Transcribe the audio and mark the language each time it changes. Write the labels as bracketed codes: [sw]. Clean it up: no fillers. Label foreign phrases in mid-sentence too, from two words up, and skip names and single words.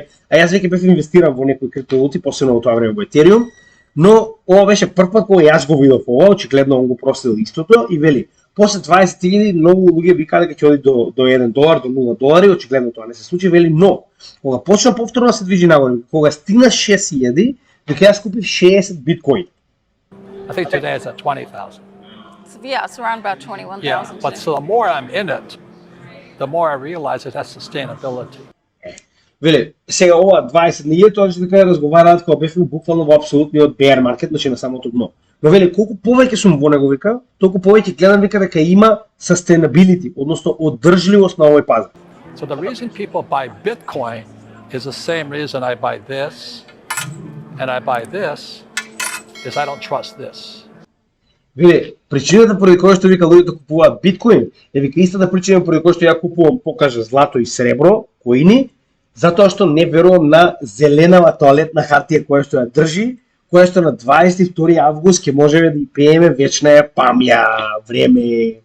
[mk] А јас веќе бев инвестиран во некои криптовалути, посебно во тоа време во Ethereum, но ова беше прв пат кога јас го видов ова, очигледно он го проследил истото и вели, после 20.000 многу луѓе викаа дека ќе оди до $1, до $0, очигледно тоа не се случи, вели, но кога почна повторно да се движи нагоре, кога стигна 6.000, дека јас купив 60 биткоин. [en] I think today it's at 20,000. Yeah, it's around about 21,000. Yeah, but so the more I'm in it, the more I realize it has sustainability. [mk] Вели, сега ова 20.000, тоа што дека разговараат кога бевме буквално во апсолутниот [en] bear market, [mk] значи на самото дно. Но вели, колку повеќе сум во него, вика, толку повеќе гледам, вика, дека има sustainability, односно одржливост на овој пазар. [en] So the reason people buy Bitcoin is the same reason I buy this and I buy this is I don't trust this. [mk] Вели, причината поради која што вика луѓето купуваат биткоин, е вика истата причина поради која што ја купувам, покажа злато и сребро, коини, затоа што не верувам на зеленава тоалетна хартија која што ја држи, која што на 22 август ќе можеме да ја пиеме вечна ја памја, време.